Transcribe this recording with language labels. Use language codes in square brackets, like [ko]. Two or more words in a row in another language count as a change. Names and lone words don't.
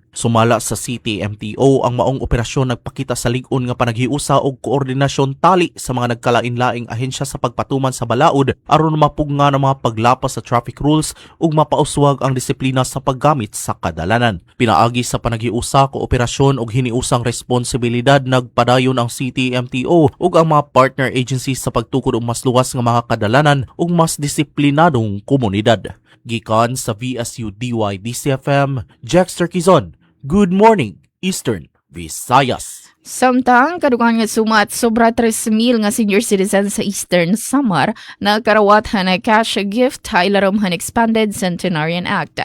[ceb] Sumala sa City MTO ang maong operasyon nagpakita sa lig-on nga panaghiusa og koordinasyon tali sa mga nagkalain-laing ahensya sa pagpatuman sa balaod aron mapugna ang mga paglapas sa [en] traffic rules [ceb] ug mapauswag ang disiplina sa paggamit sa kadalanan. Pinaagi sa panaghiusa ko operasyon ug hiniusang responsibilidad nagpadayon ang City MTO ug ang mga [en] partner agencies [ceb] sa pagtukod og mas luwas nga mga kadalanan ug mas disiplinadong komunidad. Gikan sa VSU DYDC-FM, Jexter Quezon. [en] Good morning, Eastern Visayas. [war] Samtang kadugang nga sumat sobra 3,000 nga senior citizens sa Eastern Samar na karawatan na [en] cash gift [war] ilarom han Expanded Centenarian Act.